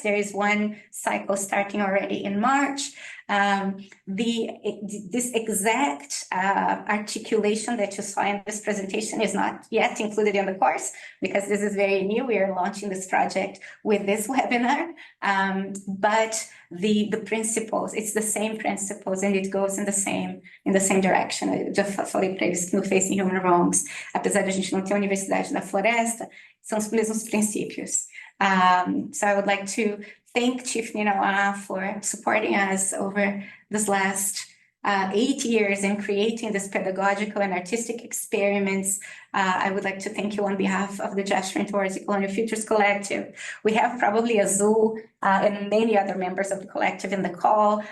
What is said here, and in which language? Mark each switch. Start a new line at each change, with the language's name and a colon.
English: There is one cycle starting already in March. This exact articulation that you saw in this presentation is not yet included in the course because this is very new. We are launching this project with this webinar, but the principles, it's the same principles and it goes in the same direction.
Portuguese: Eu já falei para eles que no Facing Human Wrongs, apesar de a gente não ter a Universidade da Floresta, são os mesmos princípios.
English: So I would like to thank Chief Ninawa for supporting us over this last 8 years in creating this pedagogical and artistic experiments. I would like to thank you on behalf of the Gesturing Towards Decolonial Futures Collective. We have probably Azul and many other members of the collective in the call.